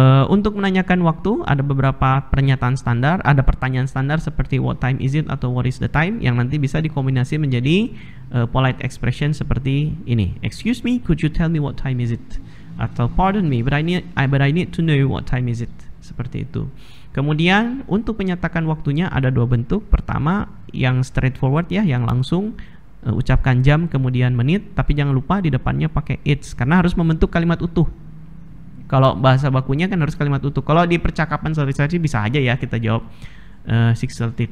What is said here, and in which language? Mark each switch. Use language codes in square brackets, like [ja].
[id] Untuk menanyakan waktu ada beberapa pernyataan standar, ada pertanyaan standar seperti [en] what time is it [id] atau [en] what is the time [id] yang nanti bisa dikombinasi menjadi polite expression seperti ini. [en] Excuse me, could you tell me what time is it? Atau pardon me, but I need to know what time is it. [id] Seperti itu. Kemudian untuk menyatakan waktunya ada dua bentuk. Pertama yang straightforward ya, yang langsung ucapkan jam kemudian menit, tapi jangan lupa di depannya pakai it's karena harus membentuk kalimat utuh. Kalau bahasa bakunya kan harus kalimat utuh. Kalau di percakapan sehari-hari bisa aja ya kita jawab 6:30.